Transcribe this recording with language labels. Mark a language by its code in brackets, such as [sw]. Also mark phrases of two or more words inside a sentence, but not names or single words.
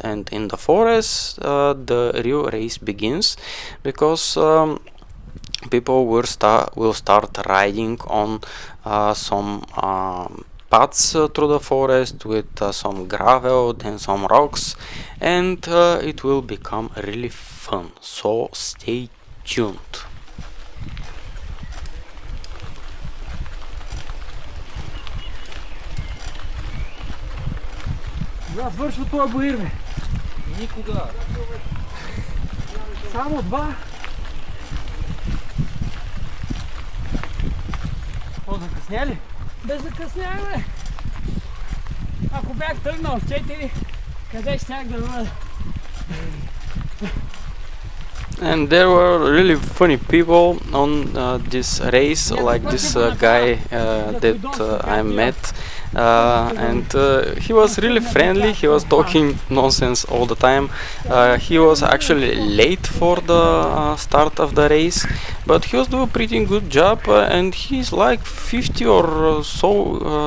[en] And in the forest the real race begins, because people will start riding on some paths through the forest with some gravel, then some rocks, and it will become really fun. So stay tuned. [bg] Да, свършва този боир, бе. Никога. Само два. Закъсня ли? Да закъсняем, бе. Ако бях тръгнал в 4, къде щях да бъда? [en] And there were really funny people on this race, like this guy that I met, and he was really friendly. He was talking nonsense all the time. He was actually late for the start of the race, but he was doing a pretty good job, and he's like 50 or so.